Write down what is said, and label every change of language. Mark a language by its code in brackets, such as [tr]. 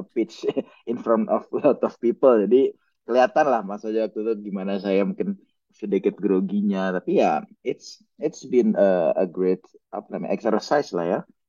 [en] a pitch in front of a lot of people. [id] Jadi kelihatan lah Mas Oja waktu itu gimana saya mungkin sedikit groginya. Tapi ya [en] it's been a great [id] apa namanya exercise lah ya.